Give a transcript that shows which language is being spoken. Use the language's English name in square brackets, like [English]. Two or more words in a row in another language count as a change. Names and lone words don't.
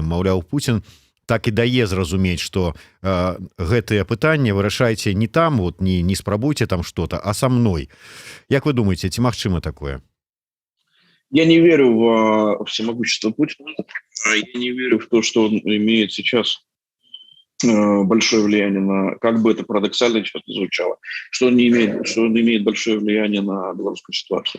[Belarusian] Маўляў, Пуцін так і дае зразумець, што гэтыя пытанні вырашайце не там, вот, не спрабуйце там [Russian] что-то, а со мной. [Belarusian] Як вы думаете, ці магчыма такое? [Russian] Я не верю в всемогущество Путина. Я не верю в то, что он имеет сейчас большое влияние на, как бы это парадоксально сейчас не звучало, что он имеет большое влияние на белорусскую ситуацию.